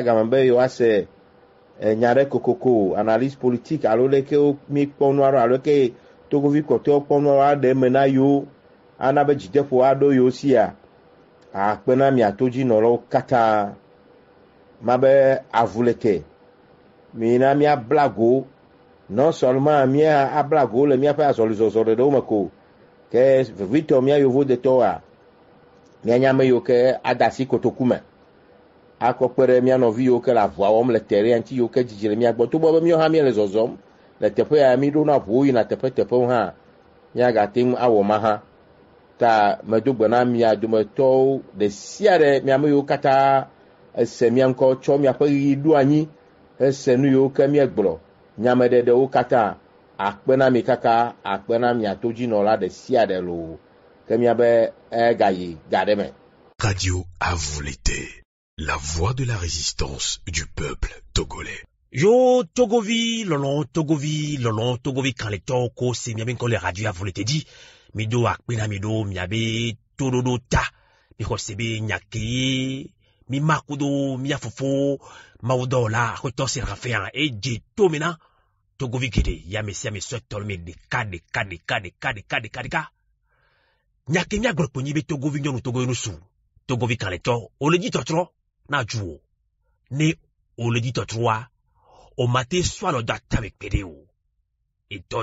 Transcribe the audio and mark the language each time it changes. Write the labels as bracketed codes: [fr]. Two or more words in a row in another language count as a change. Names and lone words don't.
[ee] game be yewoase nya ɖe kokoko analyse politique alo leke mi kpɔ nu aɖo alo ke togovi kɔtɔwo kpɔ nu aɖe me na yiwo ana be dzideƒo aɖo yiwo sia akpe na mia todzinɔlawo katã mabe avu le te mina míabla go [fr] non seulement [ee] mía abla go le míaƒe azɔlizɔzɔ ɖeɖewo me ko ke vevitɔ mía yovo detɔwoa míanya ame yiwo ke ada asi kotoku me akɔ kpe ɖe mía nɔvi yiwo ke le avua wɔm le terrain ŋuti yiwo ke dzidzi le mía gbɔ togbɔ be míawo hã míele zɔzɔm le teƒe ya mi ɖona ʋuwo yina teƒewo hã míagate ŋu awɔ ma hã ta medo gbe na mia dometɔwo ɖe sia ɖe mía ame yiwo katã ese mía ŋkɔ tsɔ míaƒe ɣi ɖo anyi ese nu yiwo ke míegblɔ nyameɖeɖewo katã akpe na mi kaka akpe na mia todzinɔla ɖe sia ɖe lo ke míabe gayi ga ɖe me. [fr] Radio à vous l'été, la voix de la résistance du peuple togolais. [ee] Yo Togovi lɔlɔ kaletɔ ko se miabe ŋkɔ le [fr] radio à vous l'été [ee] di mi do akpe na mi do miabe toɖoɖo ta mi xɔ se be nyake mi makudo mia fofo mawudɔwɔla aƒetɔ Séraphin edze to me na Togovi geɖe yame sia me sɔetɔ me ɖeka nyake míagblɔ kponyi be Togovi nyɔnu Togovi nusu Togovi kaletɔ o le dzi tɔtrɔ na dzu o ne o le dzi tɔtrɔa o mate sɔ alɔ do atame kpe ɖe o etɔ